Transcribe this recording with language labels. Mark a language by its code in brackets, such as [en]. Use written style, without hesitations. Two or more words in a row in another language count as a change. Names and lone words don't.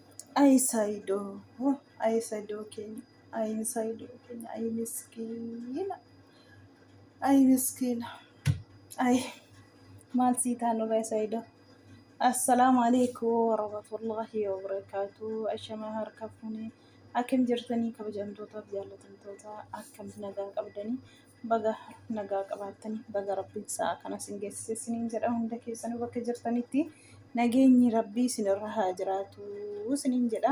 [so] Ay Saido, ay Saido Kenya, ay Saido Kenya, ay miskiina, ay miskiina, ay maal sii taanu bay Saido. [ar] السلام عليكم ورحمة الله وبركاته. [om] Ashamaa harka fuunee akkam jirtanii kabajamtootaaf jaallatamtoota akkam nagaa qabdanii baga nagaa qabaatanii baga rabbiin sa'a kanas hin geessise isiniin jedha hunda keessanuu bakka jirtanitti nageenyi rabbii isinirra haa jiraatu isiniin jedha.